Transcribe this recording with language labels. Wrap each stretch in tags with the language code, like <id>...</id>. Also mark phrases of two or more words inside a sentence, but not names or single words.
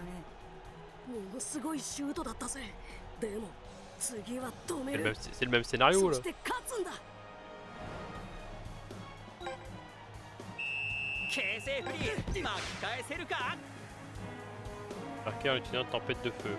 <ja>ものすごいシュートだったぜ。でも次は止め</ja> <fr>C'est le</fr> <ja>る。</ja> <fr>même, c'est le même scénario</fr> <ja>そ</ja> <fr>là.</fr> <ja>して勝つんだ。形勢フリー巻き返せるか。</ja> <fr>Marqué en utilisant tempête de feu.</fr>